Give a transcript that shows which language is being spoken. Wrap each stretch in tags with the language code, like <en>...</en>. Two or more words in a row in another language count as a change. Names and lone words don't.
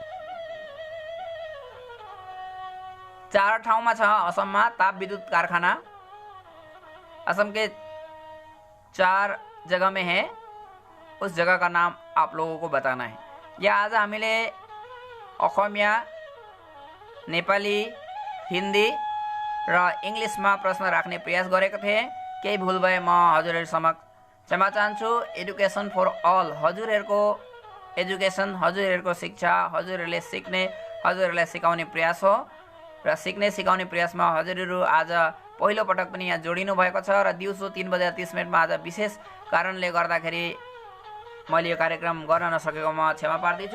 <ne>चार ठाउँमा छ असममा ताप विद्युत कारखाना</ne> <hi>असम के 4 जगह में है उस जगह का नाम आप लोगों को बताना है</hi> <ne>या आज हामीले अखमिया नेपाली हिन्दी र इंग्लिशमा प्रश्न राख्ने प्रयास गरेको थिएँ केही भुल भए म हजुरहरु समक्ष क्षमा चाहन्छु</ne> <en>education for all</en> <ne>हजुरहरुको एजुकेसन हजुरहरुको शिक्षा हजुरहरुले सिक्ने हजुरहरूलाई सिकाउने प्रयास हो र सिक्ने सिकाउने प्रयासमा हजुरहरू आज पहिलो पटक पनि यहाँ जोडिनु भएको छ र दिउँसो 3:30 आज विशेष कारणले गर्दाखेरि मैले यो कार्यक्रम गर्न नसकेकोमा क्षमा प्रार्थी छु।</ne>